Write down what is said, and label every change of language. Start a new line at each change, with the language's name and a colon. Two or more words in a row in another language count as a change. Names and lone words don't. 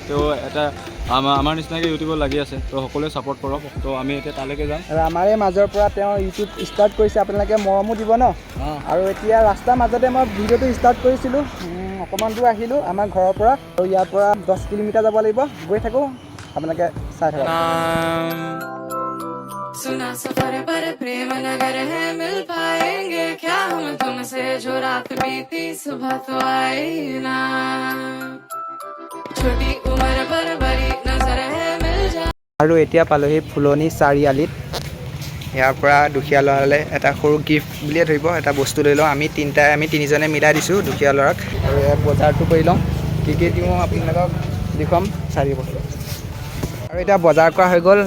Assamese: তেওঁ এটা আমাৰ নিচিনাকৈ ইউটিউবত লাগি আছে, তো সকলোৱে ছাপোৰ্ট কৰক। তো আমি এতিয়া তালৈকে যাম। আৰু আমাৰে মাজৰ পৰা তেওঁ ইউটিউব ষ্টাৰ্ট কৰিছে, আপোনালোকে মৰমো দিব ন। আৰু এতিয়া ৰাস্তাৰ মাজতে মই ভিডিঅ'টো ষ্টাৰ্ট কৰিছিলোঁ, অকণমান দূৰ আহিলোঁ আমাৰ ঘৰৰ পৰা, আৰু ইয়াৰ পৰা 10 কিলোমিটাৰ যাব লাগিব। গৈ থাকোঁ, আপোনালোকে চাই থাকক।
Hindi: सुना सफर पर प्रेम नगर है, मिल पाएंगे क्या हम तुमसे, जो रात बीती सुबह तो आई ना, छोटी उम्र पर बड़ी नजर है, मिल जा।
Assamese: আৰু এতিয়া পালোহি ফুলনি চাৰিআলিত। ইয়াৰ পৰা দুখীয়া ল'ৰালৈ এটা সৰু গিফ্ট বুলিয়ে ধৰিব, এটা বস্তু লৈ লওঁ। আমি তিনিজনে মিলাই দিছোঁ দুখীয়া ল'ৰাক। আৰু ইয়াত বজাৰটো কৰি লওঁ, কি কি দিওঁ আপোনালোকক দেখুৱাম, চাই দিব। আৰু এতিয়া বজাৰ কৰা হৈ গ'ল।